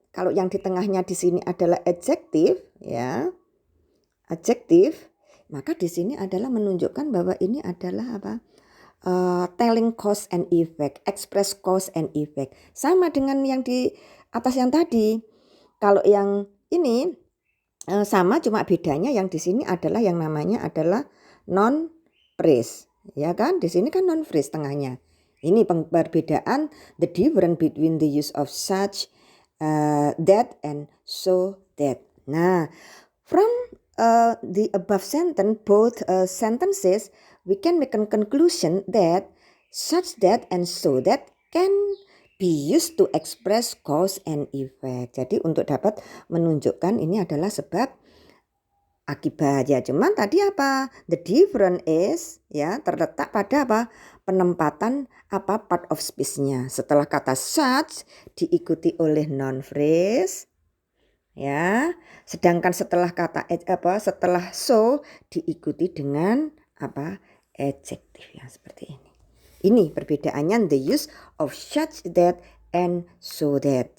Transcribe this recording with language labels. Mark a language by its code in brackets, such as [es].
[id] Kalau yang di tengahnya di sini adalah adjective, ya. Adjective, maka di sini adalah menunjukkan bahwa ini adalah apa? [en] Telling cause and effect, express cause and effect. [id] Sama dengan yang di atas yang tadi. Kalau yang ini sama, cuma bedanya yang di sini adalah yang namanya adalah non phrase, ya kan? Di sini kan non phrase tengahnya. Ini perbedaan, [en] the difference between the use of such, that and so that. Nah, from the above sentence, both sentences, we can make a conclusion that such that and so that can be used to express cause and effect. [id] Jadi untuk dapat menunjukkan ini adalah sebab akibat ya. Cuman tadi apa? [en] The difference is [id] ya terletak pada apa? Penempatan apa part of speech-nya. Setelah kata such diikuti oleh noun phrase ya. Sedangkan setelah kata setelah so diikuti dengan apa? Adjective ya, seperti ini. Ini perbedaannya [en] the use of such that and so that.